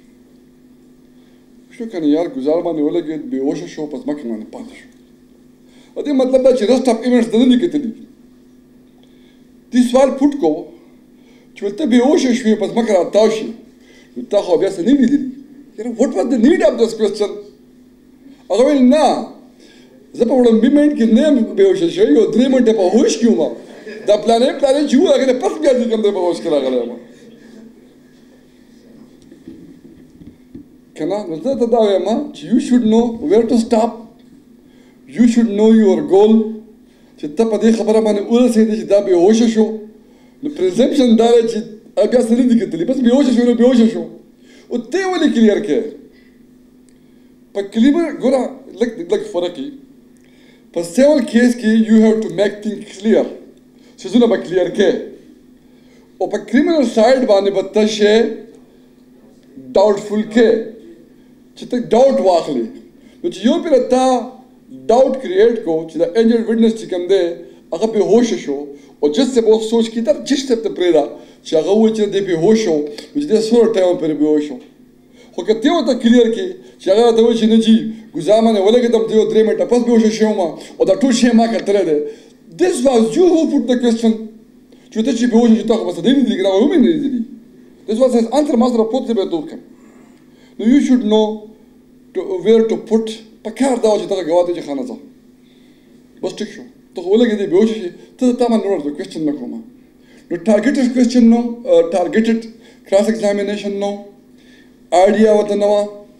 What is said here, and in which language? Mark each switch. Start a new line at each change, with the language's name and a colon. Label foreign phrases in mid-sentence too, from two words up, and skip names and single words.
Pashto: شو کنه یار ګزار باندې ولګېد بېهوشه شو په ځمکه باندې پاتې شو په دې مطلب دا چې
English: rest of events
Pashto: د نه دي کتلي دې سوال پټ کو چې ورته بېهوشه شوې په ځمکه راتاو شي نو تا خو بیا څه نه لیدلي یاره
English: what was the need of this question
Pashto: هغه ویل نه زه په وړاندې منټ کې نه یم بېهوشه شوی یو 3 منټه په هوش کې وم دا پلانې چې و هغې نه پس بیا چې کوم دی په هوش کې راغلی یم که نه نو زه ته دا وایم چې
English: you should know where to stop you should know your goal
Pashto: چې ته په دې خبره باندې ورسېدې چې دا بېهوشه شو نو پرزمپشن دا دی چې بیا څه نه دي کتلي بس بېهوشه شو نو بېهوشه شو او ته یې ولې کلیر کړې په کلیبر ګوره لږ فرق یي په
English: civil case
Pashto: کې
English: you have to make things clear
Pashto: څیزونه به کلیر کړې او په
English: criminal side
Pashto: باندې به ته شی ډاؤټفل کې چې ته ډاؤټ واخلې نو چې یو پېره تا ډاؤټ کریټ کو چې دا
English: injured witness
Pashto: چې کوم دی هغه بېهوشه شو او جج صاحب اوس سوچ کړي دا جج صاحب ته پرېږده چې هغه ووایي چې دی بېهوش شو نو چې دی څومره ټایم پورې بېهوش شو خو که ته ورته کلیر کې چې هغه ته وایي چې نه جي ګزا مې ولګېدم ته یو 3 منټه پس بېهوشه شوم او دا ټول شی ما کتلی دی.
English: This was you who put the question.
Pashto: چې ته چې بېهوشه شې تا خو بس دی نه دي لیدلي هم یې نه دي لیدلي.
English: This was his answer
Pashto: ما سره پوت دی به ته وکړم.
English: نو you should know where to put.
Pashto: پکار دا و چې ته ګواه ته چې خانه ځه بس ټیک شو ته خو ولګېدې بېهوشه شې ته تا باندې نور کوېسچن نه کوم. نو
English: targeted question
Pashto: نو
English: targeted cross examination
Pashto: نو آیډیا ورته نه وه